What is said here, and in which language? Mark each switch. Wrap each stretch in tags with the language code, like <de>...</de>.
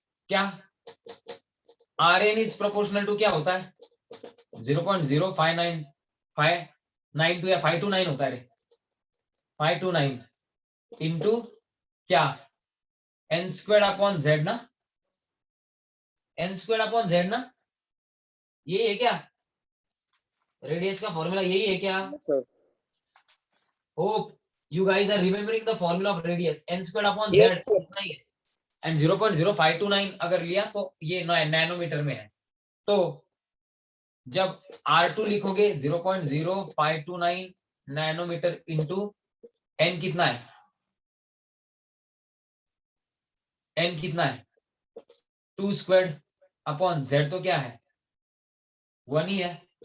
<hi>क्या are N is proportional to क्या होता है, 0.059592 या 529 होता है रे, 529 इंटू क्या, एन स्क्वेयर अपॉन जेड ना, एन स्क्वेयर अपॉन जेड ना, यही है क्या रेडियस का फॉर्मूला, यही है क्या? Sir</hi> <en>Hope you guys are remembering the formula of radius, n squared upon z Yes, sir.</en> <hi>इतना ही है. एंड 0.0529 अगर लिया तो ये नैनोमीटर में है. तो जब R2 लिखोगे 0.0529 नैनोमीटर इंटू n कितना है, n कितना है 2 स्क्वायर्ड अपॉन z तो क्या है 1 ही है.</hi>